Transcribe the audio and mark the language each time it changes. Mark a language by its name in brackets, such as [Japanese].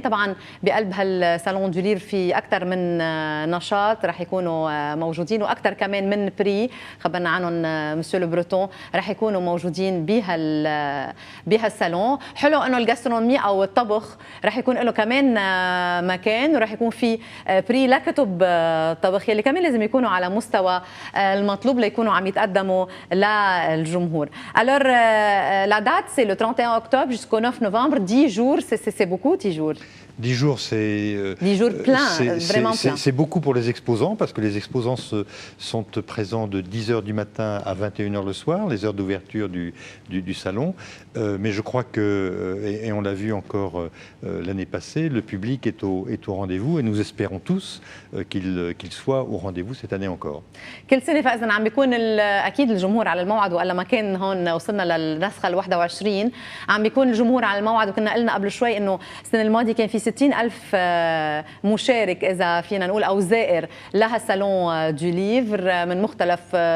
[Arabic] طبعا بقلب هالصالون دو ليفر في اكثر من نشاط رح يكونوا موجودين، واكثر كمان من بري خبرنا عنهم مسيو لو بروتون رح يكونوا موجودين بهالصالون. حلو انه الجاسترونومي او الطبخ رح يكون له كمان مكان، ورح يكون في بري لكتب طبخ يلي كمان لازم يكونوا على مستوى المطلوب ليكونوا عم يتقدموا للجمهور. [French] Alors la date c'est le 31 octobre jusqu'au 9 novembre, 10 jours, c'est beaucoup 10 jours. 10 jours, c'est 10 jours pleins, vraiment pleins. C'est beaucoup pour les exposants, parce que les exposants sont présents de 10h du matin à 21h le soir, les heures d'ouverture du salon. Mais je crois que, et on l'a vu encore l'année passée, le public est au rendez-vous, et nous espérons tous qu'il soit au rendez-vous cette année encore. [Arabic] كل سنة فإذا عم بيكون أكيد الجمهور على الموعد، وإلا ما كان هون وصلنا للنسخة ال 21 عم بيكون الجمهور على الموعد. وكنا قلنا قبل شوي إنه السنة الماضية كان في 60,000 مشارك إذا فينا نقول أو زائر لها الصالون دو ليفر من مختلف